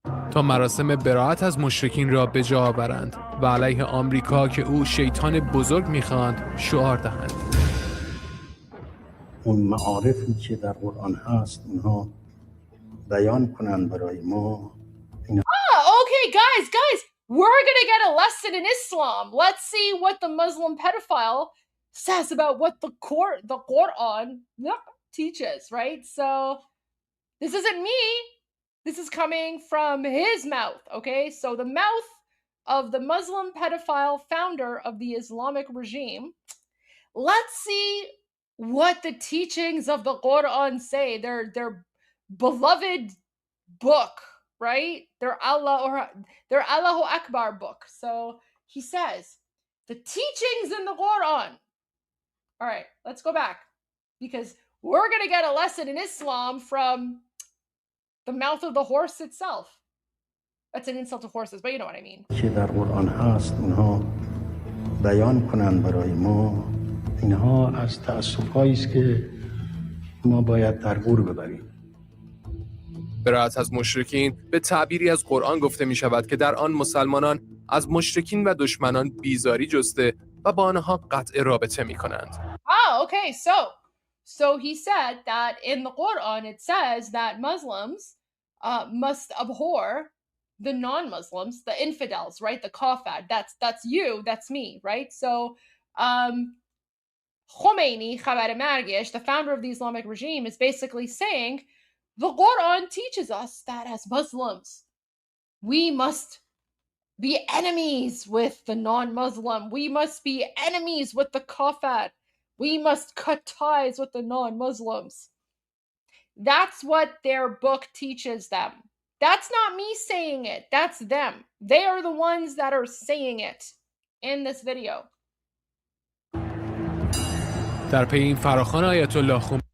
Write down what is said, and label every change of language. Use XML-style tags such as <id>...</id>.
<fa>تا مراسم براءت از مشرکین را به جا آورند و علیه آمریکا که او شیطان بزرگ می‌خواند شعار دهند. اون معارفی که در قرآن هست اونها بیان کنند برای ما.</fa> <en>Okay, guys, we're gonna get a lesson in Islam. Let's see what the Muslim pedophile says about what the Quran teaches, right? So this isn't me. This is coming from his mouth, okay? So the mouth of the Muslim pedophile founder of the Islamic regime. Let's see what the teachings of the Quran say. Their beloved book, right? Their Allahu Akbar book. So he says, the teachings in the Quran. All right, let's go back because we're going to get a lesson in Islam from the mouth of the horse itself. That's an insult to horses, but you know what I mean.</en> <fa>که در قرآن هست اونها بیان کنند برای ما. اینها از تأسف‌هایی است که ما باید در گور ببریم. براءت از مشرکین به تعبیری از قرآن گفته می شود که در آن مسلمانان از مشرکین و دشمنان بیزاری جسته و با آنها قطع رابطه می کنند.</fa> <en>Okay, so he said that in the Quran it says that Muslims must abhor the non-Muslims, the infidels, right? The kafir. That's you, that's me, right? So Khomeini,</en> <fa>Khabar Margesh,</fa> <en>the founder of the Islamic regime, is basically saying the Quran teaches us that as Muslims, we must be enemies with the non-Muslim. We must be enemies with the kafir, We must cut ties with the non-Muslims. That's what their book teaches them. That's not me saying it. That's them. They are the ones that are saying it in this video.</en> <fa>در پی این فراخوان آیت الله خمینی</fa>